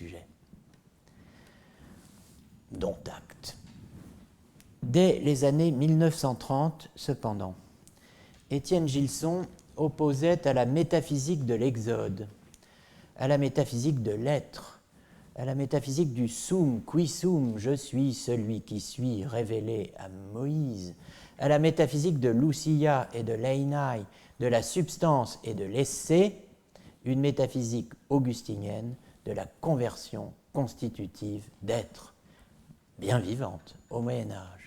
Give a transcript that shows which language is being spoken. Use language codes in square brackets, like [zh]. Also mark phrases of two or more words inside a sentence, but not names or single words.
[fr] » Dont acte. Dès les années 1930, cependant, Étienne Gilson opposait à la métaphysique de l'exode, à la métaphysique de l'être, à la métaphysique du [la] sum, qui sum, [fr] je suis celui qui suis, révélé à Moïse, à la métaphysique de Lucia et de Leinai, de la substance et de l'essai, une métaphysique augustinienne de la conversion constitutive d'être, bien vivante, au Moyen-Âge.